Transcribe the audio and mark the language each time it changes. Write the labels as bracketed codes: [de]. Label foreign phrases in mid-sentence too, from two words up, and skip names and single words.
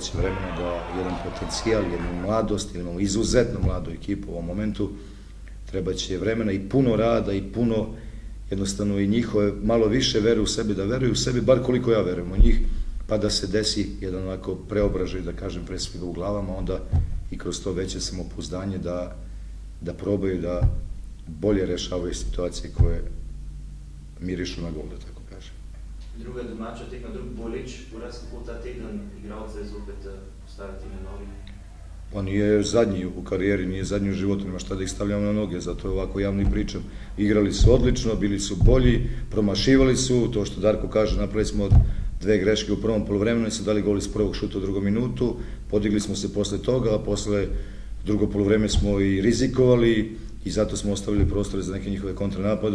[sr] će vremena da jedan potencijal, jednu mladost, jednu izuzetno mladu ekipu u ovom momentu, treba će vremena i puno rada i puno jednostavno i njihove malo više veruju u sebe, da veruju u sebi, bar koliko ja verujem u njih, pa da se desi jedan onako preobražaj, da kažem, pre svega u glavama, onda i kroz to veće samopouzdanje da probaju da bolje rešavaju situacije koje mirišu na gol, da tako kažem. [sl] Druga domača tekma, drug boljši, poraz kako ta teden igralce zopet postaviti na novi? [sr] Pa nije zadnji u karijeri, nije zadnji u životu, nema šta da ih stavljamo na noge, zato je ovako javno i pričam. Igrali su odlično, bili su bolji, promašivali su, to što Darko kaže, napravili smo dve greške u prvom polovremenu i su dali gol iz prvog šuta u drugom minutu, podigli smo se posle toga, a posle drugo polovreme smo i rizikovali i zato smo ostavili prostore za neke njihove kontranapade.